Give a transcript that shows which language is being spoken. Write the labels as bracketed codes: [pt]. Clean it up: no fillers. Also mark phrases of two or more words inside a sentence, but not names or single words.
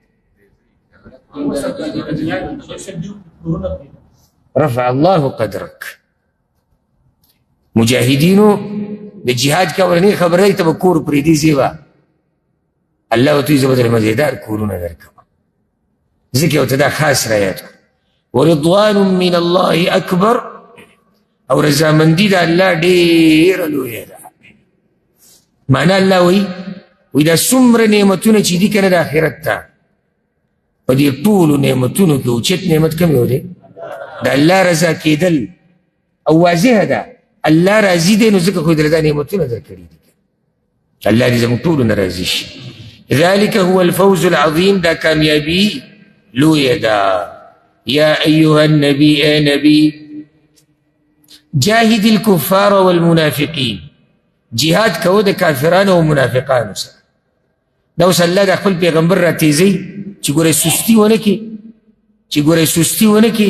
[ar] رفع الله قدرک. [ps] مجاهدینو د جهاد کې اولنۍ خبره دی ته به کور پرېږدي زیبا، الله ورته وایي زه به درې مزېدار کورونه درکوم. ځکه ورته دا خاص رایاد کړو. [ar] ورضوان من الله اکبر، [ps] او رضامندي د الله ډېره لویه ده. معنا الله وایي دا څومره نعمتونه چې دي که نه د آخرت ته، په دې ټولو نعمتونو کې اوچت نعمت کوم یو دی؟ د الله رضا کېدل. او واضحه ده الله راضي دی، نو ځکه خو یې درله دا نعمتونه درکړي دي. الله دې زموږ ټولو نه راضي شي. [ar] ذلك هو الفوز العظیم، [ps] دا کامیابي لویه ده. [ar] یا ایها النبی، [ps] اے نبی، [ar] جاهد الكفار والمنافقین، [ps] جهاد کوه د کافرانو او منافقانو سره. دا اوس الله د خپل پیغمبر را تیزوي چې ګورئ سستي ونه کړي، چې ګورئ سستي ونه کړي.